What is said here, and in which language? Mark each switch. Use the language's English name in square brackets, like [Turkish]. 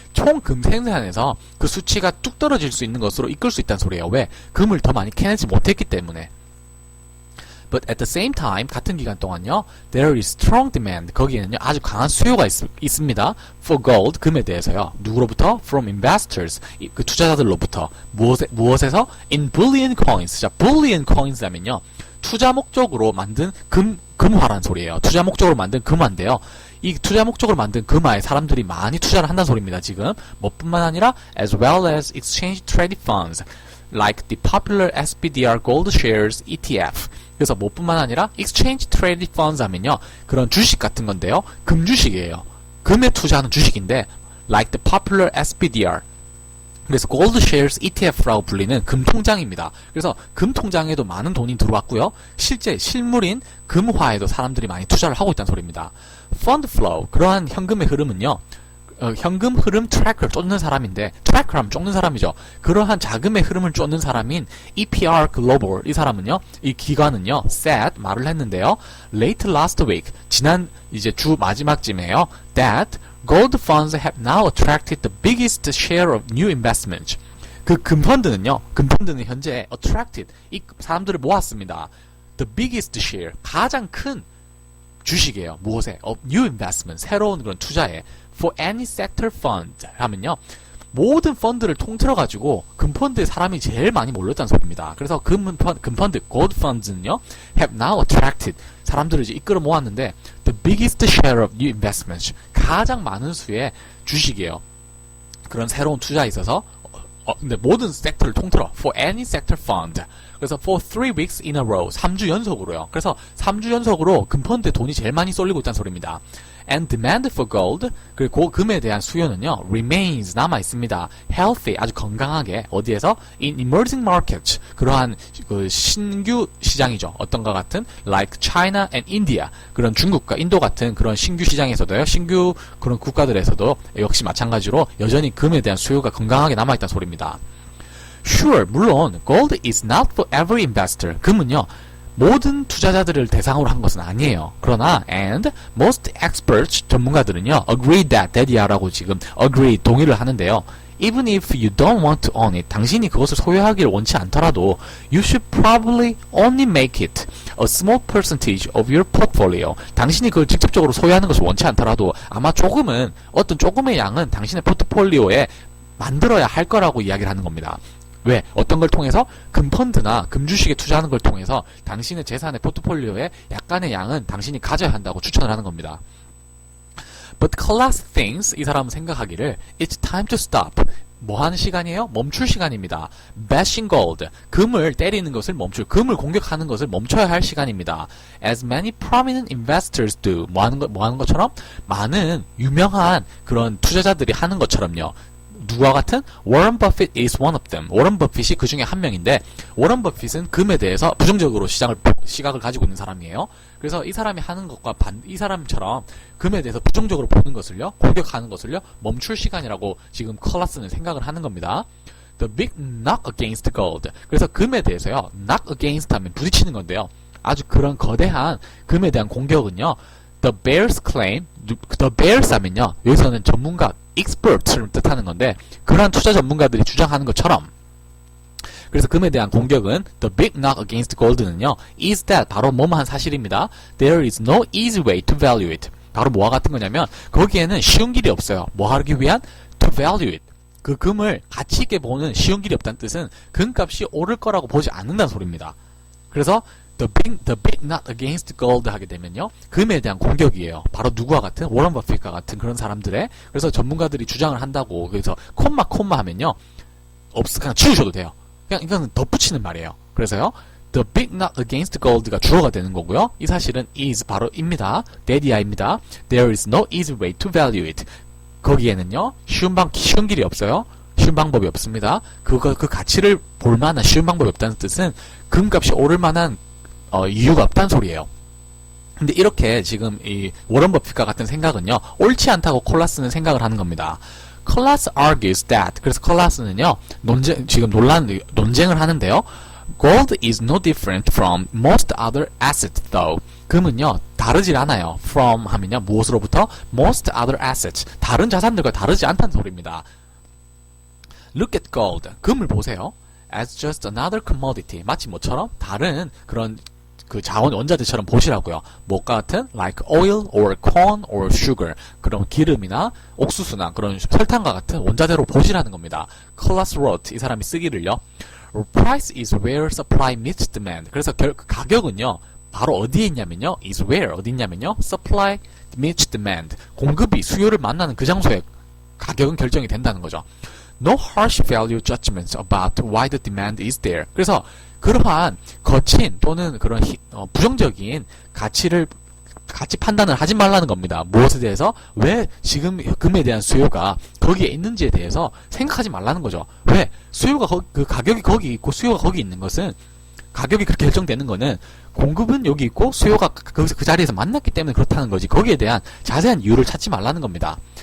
[Korean] 총 금 생산에서 그 수치가 뚝 떨어질 수 있는 것으로 이끌 수 있다는 소리예요. 왜? 금을 더 많이 캐내지 못했기 때문에. [English] But at the same time, [Korean] 같은 기간 동안요, [English] there is strong demand. [Korean] 거기에는요, 아주 강한 수요가 있습니다. [English] For gold, [Korean] 금에 대해서요. 누구로부터? [English] From investors. [Korean] 그 투자자들로부터. 무엇에서? [English] In bullion coins. [Korean] 자, bullion coins 하면요, 투자 목적으로 만든 금화란 소리예요. 투자 목적으로 만든 금화인데요. 이 투자 목적으로 만든 금화에 사람들이 많이 투자를 한다는 소리입니다. 지금 뭐뿐만 아니라 [English] as well as exchange traded funds like the popular SPDR Gold Shares ETF. [Korean] 그래서 뭐뿐만 아니라 exchange traded funds 하면요. 그런 주식 같은 건데요. 금 주식이에요. 금에 투자하는 주식인데 [English] like the popular SPDR. [Korean] 그래서 Gold Shares ETF라고 불리는 금통장입니다. 그래서 금통장에도 많은 돈이 들어왔고요. 실제 실물인 금화에도 사람들이 많이 투자를 하고 있다는 소리입니다. Fund flow, 그러한 현금의 흐름은요. 현금 흐름 트래커를 쫓는 사람인데, 트래커 하면 쫓는 사람이죠. 그러한 자금의 흐름을 쫓는 사람인 EPR Global, 이 사람은요, 이 기관은요, said, 말을 했는데요. [English] Late last week, [Korean] 지난 이제 주 마지막쯤에요. [English] That gold funds have now attracted the biggest share of new investments. [Korean] 그 금펀드는 현재 attracted, 이 사람들을 모았습니다. [English] The biggest share, [Korean] 가장 큰 주식이에요. 무엇에? [English] of new investment, [Korean] 새로운 그런 투자에. [English] For any sector fund 하면요. [Korean] 모든 펀드를 통틀어 가지고 금펀드에 사람이 제일 많이 몰렸다는 소리입니다. 그래서 금펀드, gold funds는요. [English] have now attracted, [Korean] 사람들을 이제 이끌어 모았는데 [English] the biggest share of new investments, [Korean] 가장 많은 수의 주식이에요. 그런 새로운 투자에 있어서 근데 모든 섹터를 통틀어 [English] for any sector fund. [Korean] 그래서 [English] for 3 weeks in a row, [Korean] 3주 연속으로요. 그래서 3주 연속으로 금펀드에 돈이 제일 많이 쏠리고 있다는 소리입니다. [English] And demand for gold, [Korean] 그리고 금에 대한 수요는요, remains, 남아있습니다. healthy, 아주 건강하게, 어디에서? [English] in emerging markets, [Korean] 그러한 그 신규 시장이죠. 어떤가 같은 [English] like China and India, [Korean] 그런 중국과 인도 같은 그런 신규 시장에서도요, 신규 그런 국가들에서도 역시 마찬가지로 여전히 금에 대한 수요가 건강하게 남아있다는 소리입니다. [English] Sure, 물론 gold is not for every investor. [Korean] 금은요, 모든 투자자들을 대상으로 한 것은 아니에요. 그러나 and most experts, 전문가들은요, agree that이라고 지금 agree, 동의를 하는데요. [English] Even if you don't want to own it, [Korean] 당신이 그것을 소유하기를 원치 않더라도 [English] you should probably only make it a small percentage of your portfolio. [Korean] 당신이 그걸 직접적으로 소유하는 것을 원치 않더라도 아마 어떤 조금의 양은 당신의 포트폴리오에 만들어야 할 거라고 이야기를 하는 겁니다. 왜? 어떤 걸 통해서? 금펀드나 금주식에 투자하는 걸 통해서 당신의 재산의 포트폴리오에 약간의 양은 당신이 가져야 한다고 추천을 하는 겁니다. [English] But Collas thinks, [Korean] 이 사람은 생각하기를 [English] It's time to stop. [Korean] 뭐 하는 시간이에요? 멈출 시간입니다. [English] Bashing gold, [Korean] 금을 때리는 것을 금을 공격하는 것을 멈춰야 할 시간입니다. [English] As many prominent investors do. [Korean] 뭐 하는 것처럼? 많은 유명한 그런 투자자들이 하는 것처럼요. 누구와 같은? [English] 워런 버핏 is one of them. [Korean] 워런 버핏이 그 중에 한 명인데, 워런 버핏은 금에 대해서 부정적으로 시각을 가지고 있는 사람이에요. 그래서 이 사람이 하는 것과 이 사람처럼 금에 대해서 부정적으로 보는 것을요, 공격하는 것을요, 멈출 시간이라고 지금 컬라스는 생각을 하는 겁니다. [English] The big knock against gold. [Korean] 그래서 금에 대해서요, knock against 하면 부딪히는 건데요. 아주 그런 거대한 금에 대한 공격은요, [English] The bears claim, [Korean] the bears 하면요, 여기서는 전문가, expert를 뜻하는 건데, 그러한 투자 전문가들이 주장하는 것처럼, 그래서 금에 대한 공격은 [English] the big knock against gold [Korean] 는요, is that 바로 뭐뭐한 사실입니다. [English] There is no easy way to value it. [Korean] 바로 뭐와 같은 거냐면, 거기에는 쉬운 길이 없어요. 뭐 하기 위한? [English] To value it. [Korean] 그 금을 가치 있게 보는 쉬운 길이 없다는 뜻은 금값이 오를 거라고 보지 않는다는 소리입니다. 그래서 [English] The big knock against gold [Korean] 하게 되면요, 금에 대한 공격이에요. 바로 누구와 같은? 워런 버핏과 같은 그런 사람들의. 그래서 전문가들이 주장을 한다고. 그래서 콤마 하면요, 그냥 치우셔도 돼요. 그냥 이거는 덧붙이는 말이에요. 그래서요, [English] The big knock against gold [Korean] 가 주어가 되는 거고요. 이 사실은 is 바로 입니다. 대디아입니다. [English] There is no easy way to value it. [Korean] 거기에는요, 쉬운 길이 없어요. 쉬운 방법이 없습니다. 그 가치를 볼 만한 쉬운 방법이 없다는 뜻은 금값이 오를 만한 이유가 없다는 소리예요. 근데 이렇게 지금 이 워런 버핏과 같은 생각은요, 옳지 않다고 콜라스는 생각을 하는 겁니다. 콜라스 argues that, 그래서 콜라스는요, 지금 논쟁을 하는데요. [English] Gold is no different from most other assets though. [Korean] 금은요, 다르질 않아요. From 하면요, 무엇으로부터? [English] Most other assets. [Korean] 다른 자산들과 다르지 않다는 소리입니다. [English] Look at gold. [Korean] 금을 보세요. [English] As just another commodity. [Korean] 마치 뭐처럼? 다른 그런 그 자원 원자재처럼 보시라고요. 뭐가 같은? [English] Like oil or corn or sugar. [Korean] 그런 기름이나 옥수수나 그런 설탕과 같은 원자재로 보시라는 겁니다. [English] Collas wrote. [Korean] 이 사람이 쓰기를요. [English] Price is where supply meets demand. [Korean] 그래서 가격은요, 바로 어디에 있냐면요, is where 어디 있냐면요, [English] supply meets demand. [Korean] 공급이 수요를 만나는 그 장소에 가격은 결정이 된다는 거죠. [English] No harsh value judgments about why the demand is there. [Korean] 그래서 그러한 거친 또는 그런 부정적인 가치 판단을 하지 말라는 겁니다. 무엇에 대해서? 왜 지금 금에 대한 수요가 거기에 있는지에 대해서 생각하지 말라는 거죠. 왜? 수요가 그 가격이 거기 있고 수요가 거기 있는 것은, 가격이 그렇게 결정되는 거는 공급은 여기 있고 수요가 거기서 그 자리에서 만났기 때문에 그렇다는 거지, 거기에 대한 자세한 이유를 찾지 말라는 겁니다.